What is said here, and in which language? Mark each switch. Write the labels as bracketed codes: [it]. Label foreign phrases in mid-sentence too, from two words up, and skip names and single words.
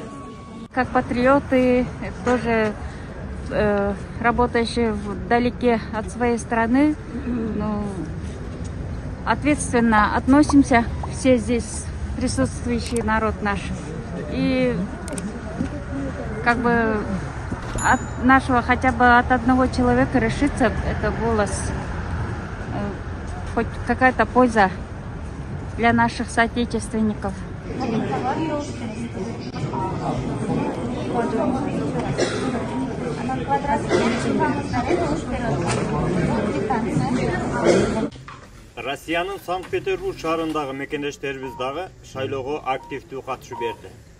[ru] Как патриоты, тоже работающие вдалеке от своей страны, ответственно относимся все здесь присутствующий народ наш. И как бы от нашего хотя бы от одного человека решится это голос, хоть какая-то польза для наших соотечественников. [ky] Россиянын Санкт-Петербург шаарындагы мекендештерибиз дагы шайлоого активдүү катышып берди.